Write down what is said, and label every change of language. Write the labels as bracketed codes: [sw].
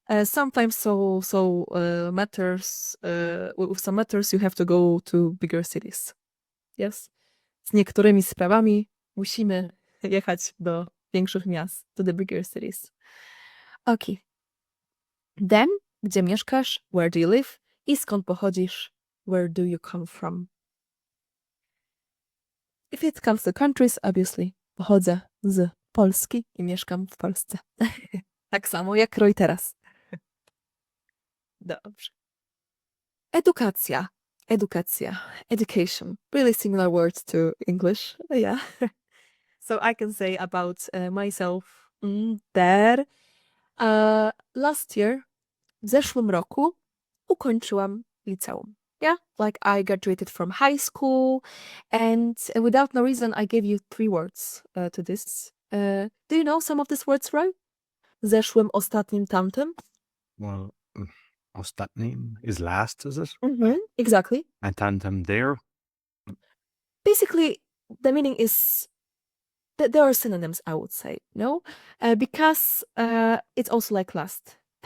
[en] Sometimes matters, with some matters you have to go to bigger cities. Yes? [pl] Z niektórymi sprawami musimy jechać do większych miast, [en] to the bigger cities. Okay. Then, [pl] gdzie mieszkasz, [en] where do you live, [pl] i skąd pochodzisz, [en] where do you come from. If it comes to countries, obviously, [pl] pochodzę z Polski i mieszkam w Polsce. Tak samo jak Roy teraz. Dobrze. Edukacja. [en] Education. Really similar words to English. Yeah. So I can say about myself that last year, [pl] w zeszłym roku, ukończyłam liceum. [en] Yeah, like I graduated from high school, and without no reason, I gave you 3 words to this. Do you know some of these words, Roy? [pl] Zeszłym, ostatnim, tamtym? [en] Well, ostatnim is last, is it? Exactly. And tamtam there? Basically, the meaning is that there are synonyms, I would say, no? Because it's also like last.